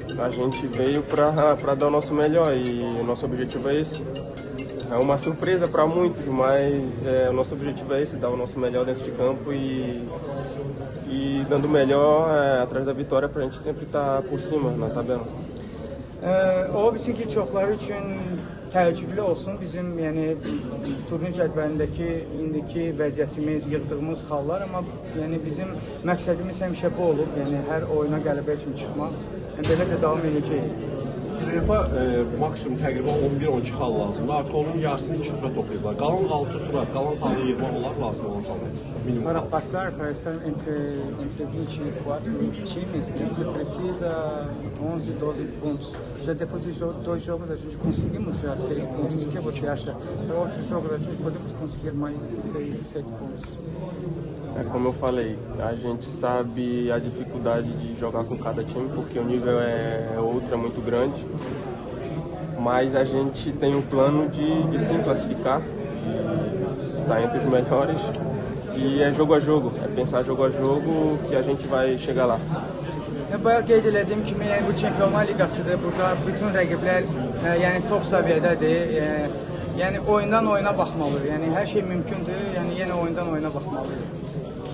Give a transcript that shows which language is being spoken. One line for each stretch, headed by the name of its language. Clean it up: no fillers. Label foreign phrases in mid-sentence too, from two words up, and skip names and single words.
Portuguese: A gente veio para dar o nosso melhor e o nosso objetivo é esse. É uma surpresa para muitos, mas o nosso objetivo é esse, dar o nosso melhor dentro de campo e dando o melhor atrás da vitória para a gente sempre estar por cima na tabela.
Azerbaijani: O bilsin ki çoxları üçün təəccüblü olsun bizim yəni turnir cədvəlindəki indiki vəziyyətimiz, yığdığımız xallar, amma yəni bizim məqsədimiz həmişə bu olub, yəni hər oyuna qələbə üçün çıxmaq. Yəni belə də davam edəcəyik. UEFA maksimum təqribən 11-12 xal lazımdır. Artıq onun yarısını 2 tura toplayıblar. Qalan 6 tura, qalan xalı yığmaq olar lazım olan xallar.
Portuguese: Para passar entre 24 times, a gente precisa 11, 12 pontos. Já depois de dois jogos a gente conseguimos já 6 pontos. O que você acha? Para outros jogos a gente podemos conseguir mais esses 6, 7 pontos. Como eu falei, a gente sabe a dificuldade de jogar com cada time, porque o nível é outro, é muito grande. Mas a gente tem um plano de sim classificar, de estar entre os melhores. E é jogo a jogo, é pensar jogo a jogo que a gente vai chegar lá.
Azerbaijani: Bayaq qeyd etdiyim kimi, bu Çempionlar Liqasıdır. Burada bütün rəqiblər yəni top səviyyədədir. Yəni oyundan oyuna baxmalıdır. Yəni hər şey mümkündür. Yəni yenə oyundan oyuna baxmalıdır.